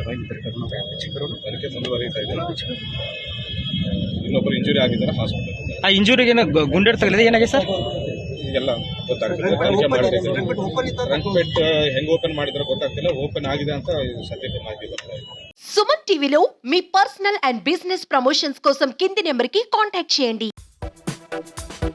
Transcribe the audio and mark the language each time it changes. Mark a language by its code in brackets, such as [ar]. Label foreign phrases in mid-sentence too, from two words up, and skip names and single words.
[kn] ತನಿಖೆ ಮುಂದುವರಿತಾ ಇದೆ. ಇನ್ನೊಬ್ಬರು ಇಂಜುರಿ ಆಗಿದ್ದಾರೆ, ಹಾಸ್ಪಿಟಲ್. ಆ ಇಂಜುರಿಗೆ ಗುಂಡೆ ತಗಲಿದೆ, ಏನಾಗಿದೆ ಸರ್? ಎಲ್ಲ ಗೊತ್ತಾಗ್ತದೆ, ತನಿಖೆ ಮಾಡ್ತಿದ್ದಾರೆ. ಟ್ರಂಕ್ ಪೆಟ್ ಹೆಂಗ್ ಓಪನ್ ಮಾಡಿದ್ರೆ ಗೊತ್ತಾಗ್ತಿಲ್ಲ, ಓಪನ್ ಆಗಿದೆ ಅಂತ ಸದ್ಯಕ್ಕೆ ಮಾಹಿತಿ ಬರ್ತಾ ಇದೆ. [te] సుమన్ టీవీలో మీ [en] personal and business promotions [te] కోసం కింది నెంబర్కి కాంటాక్ట్ చేయండి.